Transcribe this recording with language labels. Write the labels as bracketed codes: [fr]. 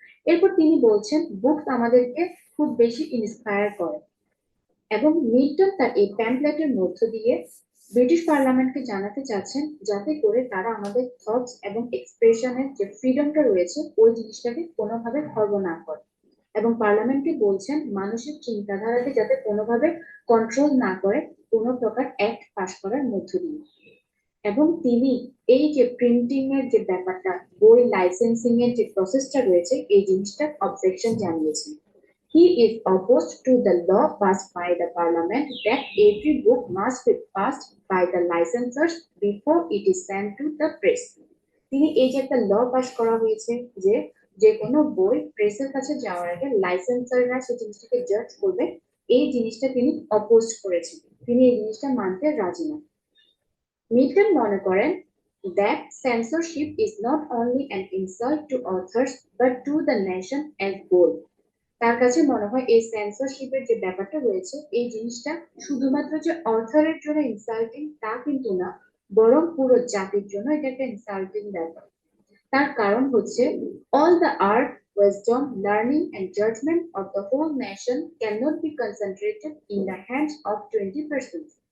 [bn] এরপর তিনি বলছেন বুকস আমাদেরকে খুব বেশি ইন্সপায়ার করে, এবং মিল্টন তার এই প্যাম্পলেটের মধ্য দিয়ে ব্রিটিশ পার্লামেন্টকে জানাতে চাচ্ছেন যাতে করে তারা আমাদের থটস এবং এক্সপ্রেশনের যে ফ্রিডমটা রয়েছে ওই জিনিসটাকে কোনোভাবে খর্ব না করে, এবং পার্লামেন্টকে বলছেন মানুষের চিন্তাধারাকে যাতে কোনোভাবে কন্ট্রোল না করে কোনো প্রকার অ্যাক্ট পাস করার মধ্য দিয়ে। এবং তিনি এই যে প্রিন্টিং এর যে ব্যাপারটা, বই লাইসেন্সিং এর যে প্রসেসটা রয়েছে এই জিনিসটার অবজেকশন জানিয়েছেন। [en] He is opposed to the law passed by the parliament that every book must be passed by the licensors before it is sent to the press. [bn] তিনি এই যে একটা ল পাস করা হয়েছে যে যে কোনো বই প্রেসের কাছে যাওয়ার আগে লাইসেন্সাররা সেই জিনিসটাকে জাজ করবে, এই জিনিসটা তিনি অপোজ করেছেন, তিনি এই জিনিসটা মানতে রাজি না। মিল্টন মনে করেন [en] that censorship is not only an insult to authors but to the nation as whole. [bn] তার কাছে মনে হয় এই সেন্সরশিপের যে ব্যাপারটা রয়েছে এই জিনিসটা শুধুমাত্র যে অথরের জন্য ইনসাল্টিং তা কিন্তু না, বরং পুরো জাতির জন্য এটা একটা ইনসাল্টিং ব্যাপার। তার কারণ হচ্ছে [en] all the art, wisdom, learning and judgment of the whole nation cannot be concentrated in the hands of 20%.